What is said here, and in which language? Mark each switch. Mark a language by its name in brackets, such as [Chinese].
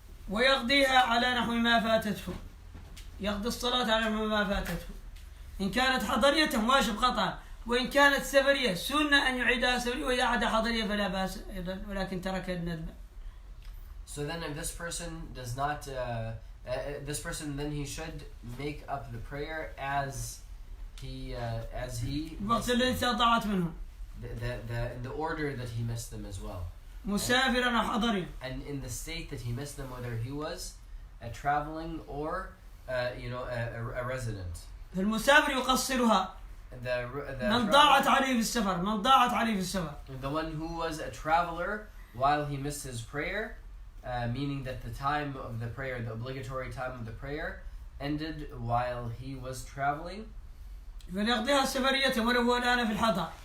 [Arabic] ويقضيها على نحو ما فاتته. يقضي الصلاة على نحو ما فاتته. إن كانت حضرية واجب قطعا، وإن كانت سفرية سنة أن يعيدها سفرية، وإذا عاد حضرية فلا بأس أيضا، ولكن ترك الندب. [English] So then if this person does not, this person then he should make up the prayer as he [Arabic] الوقت الذي استطاعت منه. [English] The order that he missed them as well. [Arabic] مسافرا أو حضريا. [English] And in the state that he missed them, whether he was a traveling or a resident. [Arabic] فالمسافر يقصرها. من ضاعت عليه في السفر. من ضاعت عليه في السفر. [English] The one who was a traveler while he missed his prayer, meaning that the time of the prayer, the obligatory time of the prayer, ended while he was traveling. [Arabic] فليقضيها سفرية ولو هو الآن في الحضر.